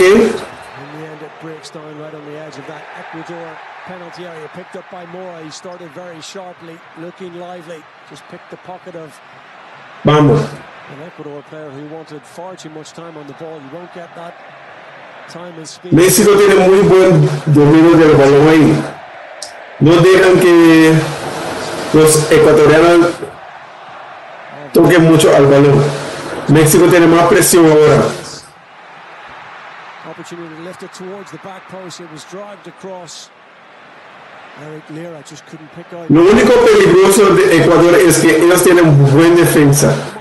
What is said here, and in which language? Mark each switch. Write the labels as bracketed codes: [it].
[en] In the end, it breaks down right on the edge of that Ecuador penalty area, picked up by Mora. He started very sharply, looking lively. Just picked the pocket of [es] Vamos. [en] an Ecuador player who wanted far too much time on the ball. You won't get that time and speed. [es] México tiene muy buen dominio del balón ahí. No dejan que los ecuatorianos toquen mucho al balón. México tiene más presión ahora. [en] Opportunity to lift it towards the back post. It was dragged across. Eric Lira just couldn't pick out. [es] Lo único peligroso de Ecuador es que ellos tienen buena defensa.